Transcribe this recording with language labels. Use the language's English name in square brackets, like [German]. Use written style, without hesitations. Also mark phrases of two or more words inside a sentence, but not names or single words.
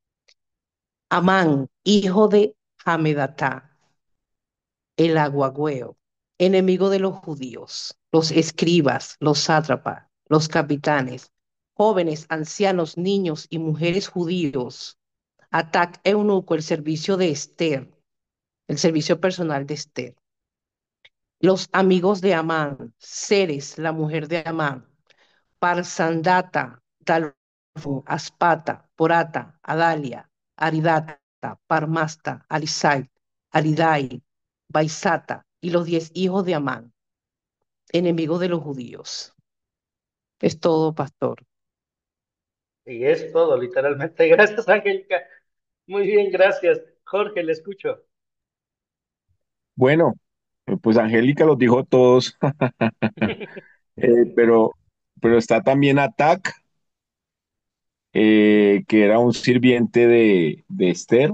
[Spanish] Amán, hijo de Hamedatá, el aguagüeo, enemigo de los judíos, los escribas, los sátrapas, los capitanes, jóvenes, ancianos, niños y mujeres judíos. Atac eunuco, el servicio de Esther, el servicio personal de Esther. Los amigos de Amán, Ceres, la mujer de Amán, Parsandata, Dalfo, Aspata, Porata, Adalia, Aridata, Parmasta, Alisai, Aridai, Baisata y los 10 hijos de Amán, enemigos de los judíos. Es todo, pastor. Y es todo, literalmente. Gracias, Angélica. Muy bien, gracias. Jorge, le escucho. Bueno, pues Angélica los dijo todos, eh, pero, pero está también Atac, que era un sirviente de Esther.